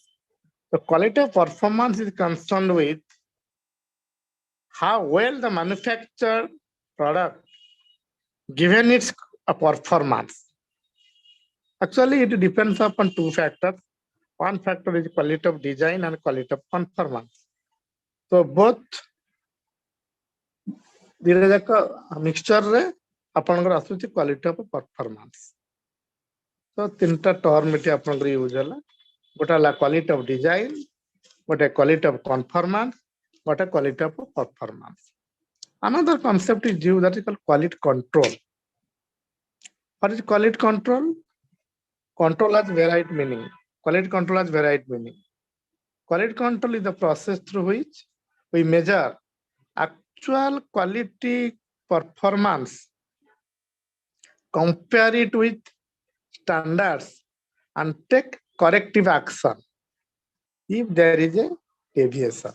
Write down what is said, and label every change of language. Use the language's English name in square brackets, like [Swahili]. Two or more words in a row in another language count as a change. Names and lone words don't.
[English] The quality of performance is concerned with how well the manufactured product given its performance. Actually, it depends upon two factors. One factor is quality of design and quality of conformance. So both mixture re [Odia] ଆପଣଙ୍କର ଆସୁଛି [English] quality of performance. [Odia] So ତିନିଟା term ଏଠି ଆପଣଙ୍କର ୟୁଜ ହେଲା. ଗୋଟେ ହେଲା [English] quality of design, [Odia] ଗୋଟେ [English] quality of conformance, [Odia] ଗୋଟେ [English] quality of performance. Another concept is used that is called quality control. What is quality control? Control has varied meaning. Quality control has varied meaning. Quality control is the process through which we measure actual quality performance, compare it with standards, and take corrective action if there is a deviation.